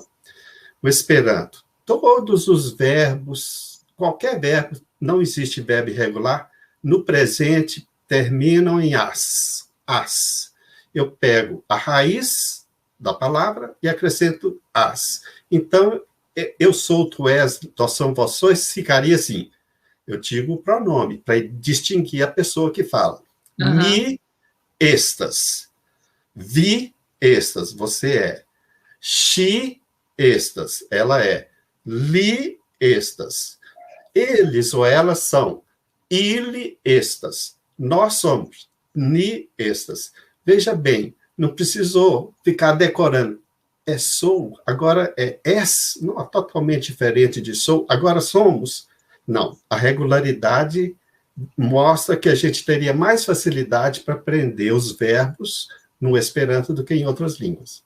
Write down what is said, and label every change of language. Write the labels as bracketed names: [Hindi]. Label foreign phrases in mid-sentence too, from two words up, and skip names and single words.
[Portuguese] O Esperanto, todos os verbos, qualquer verbo, não existe verbo irregular, no presente terminam em as. As. Eu pego a raiz da palavra e acrescento as. Então, eu sou, tu és, nós somos, vós sois, ficaria assim. Eu digo o pronome, para distinguir a pessoa que fala. [Esperanto] Me estas. Vi estas, [Portuguese] você é. [Esperanto] She estas, [Portuguese] ela é. [Esperanto] Li estas. [Portuguese] Eles ou elas são. [Esperanto] Ele estas. [Portuguese] Nós somos. [Esperanto] Ni estas. [Portuguese] Veja bem, não precisou ficar decorando. É sou, agora é és, não é totalmente diferente de sou, agora somos. Não, a regularidade mostra que a gente teria mais facilidade para aprender os verbos no Esperanto do que em outras línguas.